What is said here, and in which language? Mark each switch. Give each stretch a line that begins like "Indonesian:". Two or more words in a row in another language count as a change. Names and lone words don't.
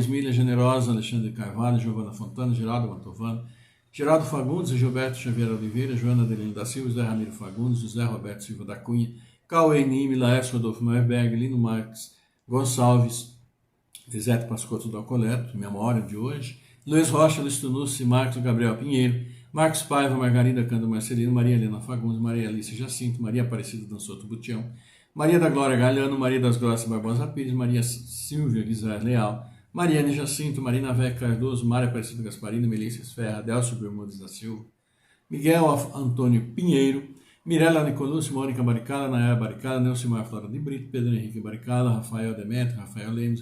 Portuguese: Milha, Generosa, Alexandre Carvalho, Giovana Fontana, Geraldo Mantovano, Geraldo Fagundes, Gilberto Xavier Oliveira, Joana Adelino da Silva, José Ramiro Fagundes, José Roberto Silva da Cunha, Cauê Nime, Laércio Rodolfo Meyerberg, Lino Marques Gonçalves, Lisete Pascotto do Alcoleto, memória de hoje, Luiz Rocha, Luiz Tunucci, Marcos Gabriel Pinheiro, Marcos Paiva, Margarida Cândido Marcelino, Maria Helena Fagundes, Maria Alice Jacinto, Maria Aparecida Dançoto Butião, Maria da Glória Galhano, Maria das Graças Barbosa Pires, Maria Silvia Guizar Leal, Mariane Jacinto, Marina Veca Cardoso, Mária Aparecida Gasparino, Melissa Ferra, Delcio Bermudes da Silva, Miguel Antônio Pinheiro, Mirela Nicolucci, Mônica Baricala, Nayara Baricala, Nelcimar Flora de Brito, Pedro Henrique Baricala, Rafael Demetrio, Rafael Lemos,